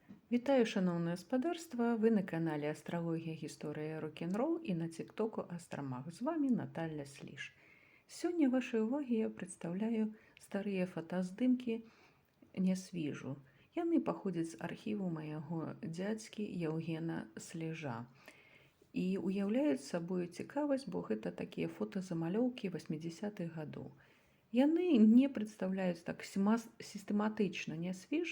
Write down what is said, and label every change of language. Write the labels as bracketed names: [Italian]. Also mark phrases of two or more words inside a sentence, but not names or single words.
[Ukrainian] Вітаю, шановне господарство! Ви на каналі Астрологія, Гісторія, Рок-н-Рол і на тіктоку Астромах. З вами Наталя Сліж. Сьогодні вашій увагі я представляю старі фотоздимки Нясвіжу. [Belarusian] Яны паходзяць з архіву майго дзядзькі Яўгена Слежа. І уяўляюць сабою цікавасць, бо гэта такія фотозамалёўкі 80-х гадоў. Яны не прадстаўляюць так сістэматычна Нясвіж.